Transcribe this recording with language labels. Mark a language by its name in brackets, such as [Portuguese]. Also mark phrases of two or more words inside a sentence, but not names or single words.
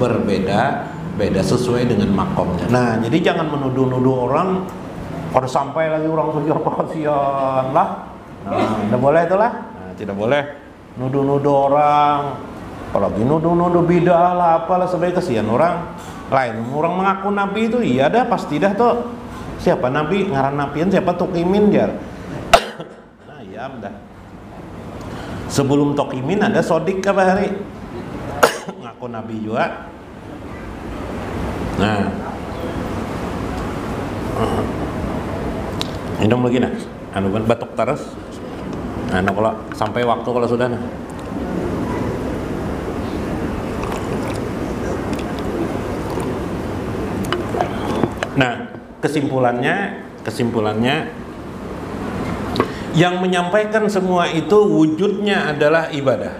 [Indonesian] Berbeda sesuai dengan makomnya. Nah, jadi jangan menuduh-nuduh orang. Kalau sampai lagi orang surga, kasihan lah. Nah, tidak boleh itulah. Nah, tidak boleh nuduh-nuduh orang. Apalagi nuduh-nuduh bidah lah, apalah, sebagai kasihan orang lain. Orang mengaku nabi itu iya dah, pasti dah tuh. Siapa nabi? [Banjar] Ngaran nabian siapa? Tukimin jar. [Indonesian] Nah, iya dah. Sebelum Tukimin ada Sodik apa hari? Ngaku nabi juga. Nah. Minum lagi nah. Anu batuk terus. Anu kalau sampai waktu kalau sudah nah. Nah, kesimpulannya yang menyampaikan semua itu wujudnya adalah ibadah.